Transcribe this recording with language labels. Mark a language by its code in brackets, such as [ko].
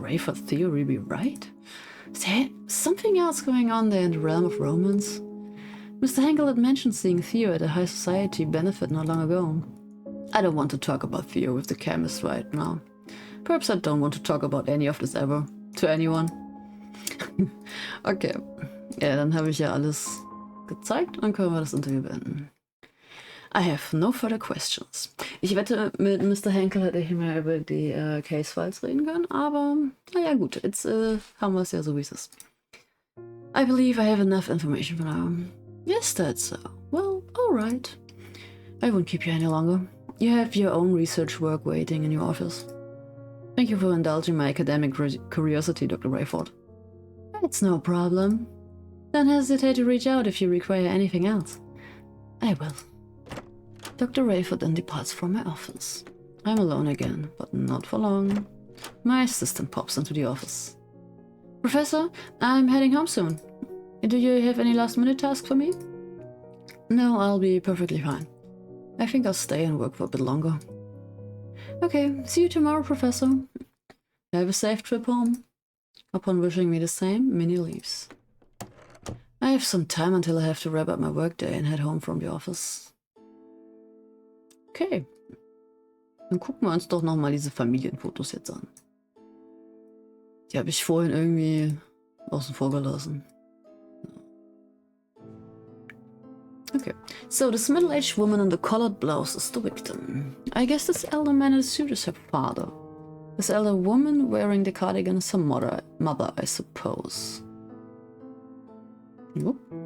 [en] Rayford's theory be right? Is there something else going on there in the realm of romance? Mr. Henkel had mentioned seeing Theo at a high society benefit not long ago. I don't want to talk about Theo with the chemist right now. Perhaps I don't want to talk about any of this ever. To anyone. Okay. [de] Ja, dann habe ich ja alles gezeigt und können wir das Interview beenden. [en] I have no further questions. [de] Ich wette, mit Mr. Henkel hätte ich mehr über die Case-Files reden können, aber naja gut, jetzt haben wir es ja so, wie es ist. [en] I believe I have enough information for now. Yes, that's so. Well, alright. I won't keep you any longer. You have your own research work waiting in your office. Thank you for indulging my academic curiosity, Dr. Rayford. It's no problem. Don't hesitate to reach out if you require anything else. I will. Dr. Rayford then departs from my office. I'm alone again, but not for long. My assistant pops into the office. Professor, I'm heading home soon. Do you have any last-minute tasks for me? No, I'll be perfectly fine. I think I'll stay and work for a bit longer. Okay, see you tomorrow, Professor. Have a safe trip home. Upon wishing me the same, Minnie leaves. I have some time until I have to wrap up my workday and head home from the office. Okay. [de] Dann gucken wir uns doch nochmal diese Familienfotos jetzt an. Die habe ich vorhin irgendwie außen vor gelassen. [en] Okay, so this middle-aged woman in the colored blouse is the victim. I guess this elder man in the suit is her father. This elder woman wearing the cardigan is her mother, I suppose. Nope.